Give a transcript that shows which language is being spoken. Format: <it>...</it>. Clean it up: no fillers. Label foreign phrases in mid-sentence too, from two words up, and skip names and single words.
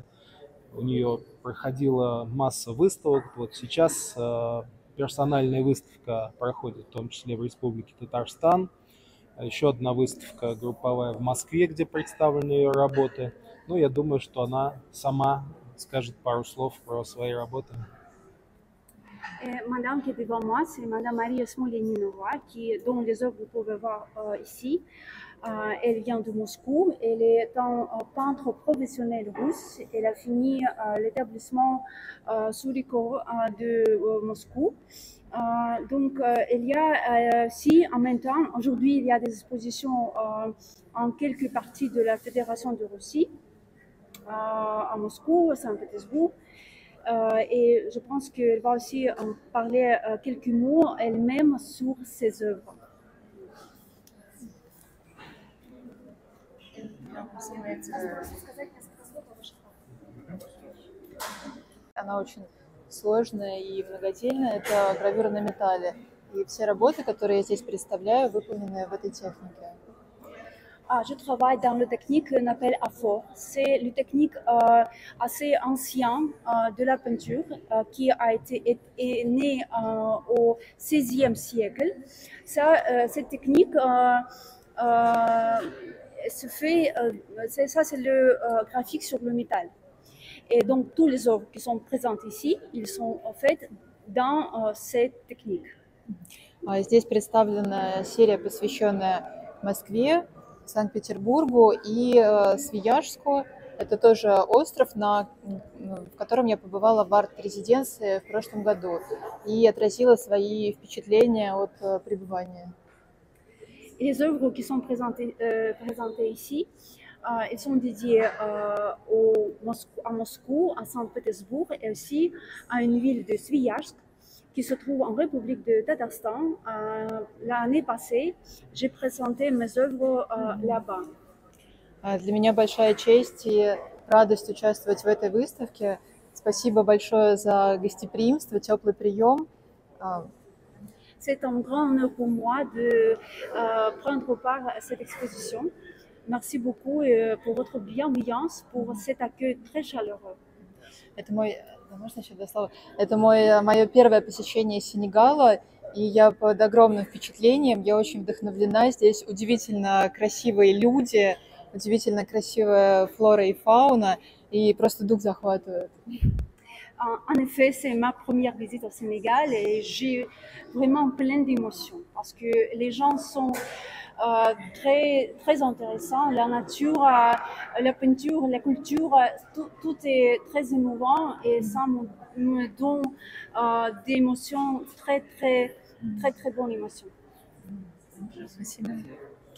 <ru>У нее проходила масса выставок. Вот сейчас персональная выставка проходит в том числе в Республике Татарстан. Еще одна выставка групповая в Москве, где представлены ее работы. Ну, я думаю, что она sama скажет пару слов про свои работы.</ru> <fr>Madame qui est devant moi, c'est Madame Maria Smolyaninova, dont les œuvres vous pouvez voir ici. Elle vient de Moscou. Elle est un peintre professionnel russe. Elle a fini l'établissement Surikov de Moscou. Donc, il y a aussi, en même temps, aujourd'hui, il y a des expositions en quelques parties de la Fédération de Russie, à Moscou, à Saint-Pétersbourg. Et je pense qu'elle va aussi en parler quelques mots elle-même sur ses œuvres.</fr> <ru>Она очень сложная и многодельная. Это гравюра на металле. И все работы, которые я здесь представляю, выполнены в этой технике.</ru> <fr>Je travaille dans la technique qu'on appelle AFOR. C'est une technique assez ancienne de la peinture qui est née au XVIe siècle. Cette technique se fait, c'est le graphique sur le métal. Et donc, tous les œuvres qui sont présentes ici, ils sont faites dans cette technique.</fr> <ru>Здесь представлена серия, посвященная Москве, Санкт-Петербургу и Свияжску. Это тоже остров, в котором я побывала в арт-резиденции в прошлом году и отразила свои впечатления от пребывания.</ru> <fr>Les œuvres qui sont présentées ici, elles sont dédiées à Moscou, à Saint-Pétersbourg et aussi à une ville de Sviyajsk qui se trouve en République de Tatarstan. L'année passée, j'ai présenté mes œuvres là-bas.</fr> <ru>Для меня большая честь и радость участвовать в этой выставке. Спасибо большое за гостеприимство, теплый прием.</ru> <fr>C'est un grand honneur pour moi de prendre part à cette exposition. Merci beaucoup pour votre bienveillance, pour cet accueil très chaleureux.</fr> <ru>Это можно еще 2 слова? Это мое первое посещение Сенегала, и я под огромным впечатлением, я очень вдохновлена. Здесь удивительно красивые люди, удивительно красивая флора и фауна, и просто дух захватывает.</ru> <fr>En effet, c'est ma première visite au Sénégal et j'ai vraiment plein d'émotions parce que les gens sont très, très intéressants. La nature, la peinture, la culture, tout est très émouvant et ça me donne des émotions très, très, très, très bonnes émotions.</fr>